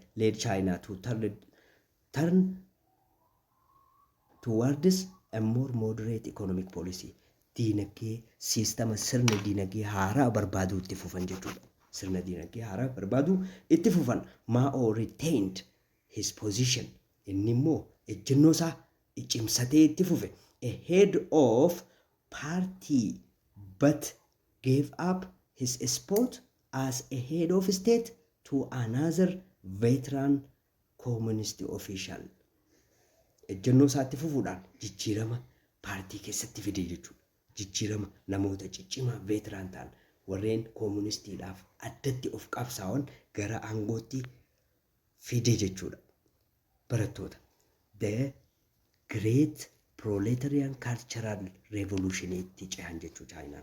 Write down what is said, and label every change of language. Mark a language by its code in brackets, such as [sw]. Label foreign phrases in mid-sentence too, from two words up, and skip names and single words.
[en] Led China to turn towards a more moderate economic policy. [om] Diinagdee siistama sirna diinagdee haaraa barbaaduu itti fufan jechuudha. Sirna diinagdee haaraa barbaaduu itti fufan. [en] Mao retained his position. [om] Inni immoo ejjennoo isaa cimsatee itti fufe. [en] A head of party but gave up his spot as a head of state to another veteran communist official. [om] Ejjennoo isaatti fufuudhaan jijjiirama paartii keessatti fide jechuudha. Jijjiirama namoota ciccimaa veetiraan ta'an warreen koomunistiidhaaf addatti of qabsaa'an gara aangootti fide jechuudha. Barattoota. The Great Proletarian Cultural Revolution itti cehan jechuu Chaayinaan.